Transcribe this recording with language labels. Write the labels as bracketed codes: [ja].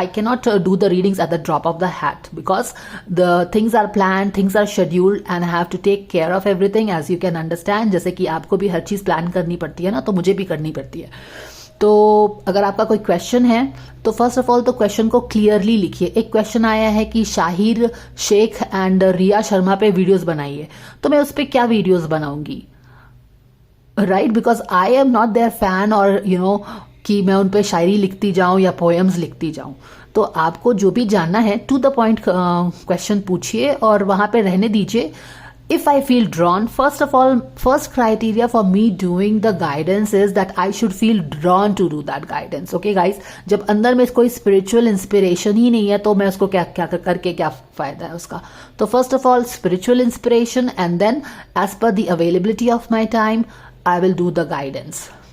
[en] I cannot do the readings at the drop of the hat because the things are planned, things are scheduled and I have to take care of everything, as you can understand. [hi] जैसे कि आपको भी हर चीज plan करनी पड़ती है ना, तो मुझे भी करनी पड़ती है. तो अगर आपका कोई क्वेश्चन है तो फर्स्ट ऑफ ऑल तो क्वेश्चन को क्लियरली लिखिए. एक क्वेश्चन आया है कि शाहिर शेख एंड रिया शर्मा पे वीडियोस बनाइए, तो मैं उस पर क्या वीडियोस बनाऊंगी, right? [en] because I am not their fan, [hi] और कि मैं उन पे शायरी लिखती जाऊं या पोएम्स लिखती जाऊं. तो आपको जो भी जानना है टू द पॉइंट क्वेश्चन पूछिए और वहां पे रहने दीजिए. [en] If I feel drawn, first of all, first criteria for me doing the guidance is that I should feel drawn to do that guidance. Okay guys, [hi] जब अंदर में कोई spiritual inspiration ही नहीं है तो मैं उसको क्या करके क्या फायदा है उसका. [en] तो first of all spiritual inspiration, and then as per the availability of my time I will do the guidance.